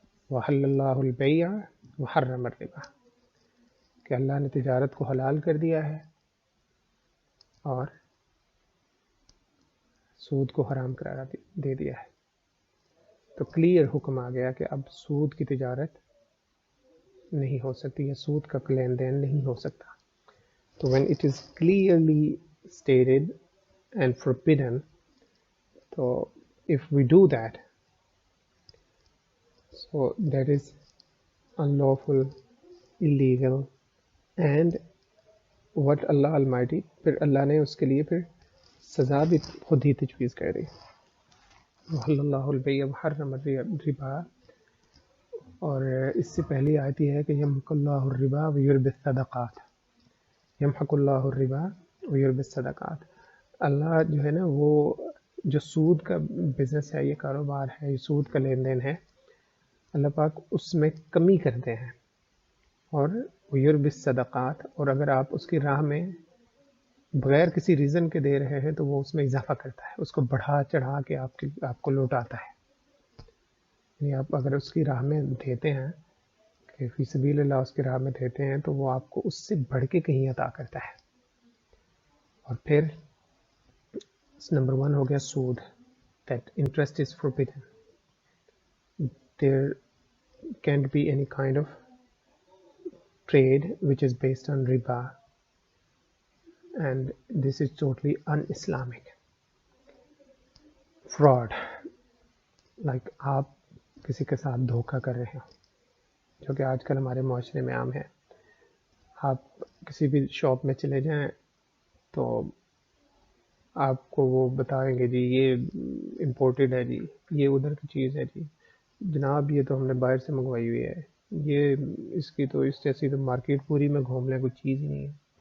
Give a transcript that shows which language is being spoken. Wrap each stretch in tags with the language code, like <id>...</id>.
<ar>وحل اللہ البیع وحرم الربا،</ar> <ur>کہ اللہ نے تجارت کو حلال کر دیا ہے اور سود کو حرام قرار دے دیا ہے. تو کلیئر حکم آ گیا کہ اب سود کی تجارت نہیں ہو سکتی، یا سود کا لین دین نہیں ہو سکتا.</ur> <en>تو when it is clearly stated and forbidden, so if we do that, so that is unlawful, illegal, and what Allah Almighty،</en> <ur>پھر اللہ نے اس کے لیے پھر سزا بھی خود ہی تجویز کر دی.</ur> <ar>وحل اللہ البیع وحرم الربا.</ar> <ur>اور اس سے پہلی آیت یہ ہے کہ</ur> <ar>یمحق اللہ الربا ویربی الصدقات. یمحق اللہ الربا ویربی الصدقات.</ar> <ur>اللہ جو ہے نا وہ جو سود کا بزنس ہے، یہ کاروبار ہے، یہ سود کا لین دین ہے، اللہ پاک اس میں کمی کرتے ہیں. اور</ur> <ar>ویربی الصدقات،</ar> <ur>اور اگر آپ اس کی راہ میں بغیر کسی ریزن کے دے رہے ہیں تو وہ اس میں اضافہ کرتا ہے، اس کو بڑھا چڑھا کے آپ کو لوٹاتا ہے. یعنی آپ اگر اس کی راہ میں دیتے ہیں کہ فی سبیل اللہ اس کی راہ میں دیتے ہیں، تو وہ آپ کو اس سے بڑھ کے کہیں عطا کرتا ہے. اور پھر نمبر 1 ہو گیا سود،</ur> <en>that interest is forbidden. There can't be any kind of trade which is based on riba, and this is totally un-Islamic.</en> <ur>Fraud, like آپ کسی کے ساتھ دھوکہ کر رہے ہیں، جو کہ آج کل ہمارے معاشرے میں عام ہے. آپ کسی بھی شاپ میں چلے جائیں تو آپ کو وہ بتائیں گے جی یہ امپورٹڈ ہے، جی یہ ادھر کی چیز ہے، جی جناب یہ تو ہم نے باہر سے منگوائی ہوئی ہے، یہ اس کی تو اس جیسی تو مارکیٹ پوری میں گھوم لیں کوئی چیز ہی نہیں ہے.</ur>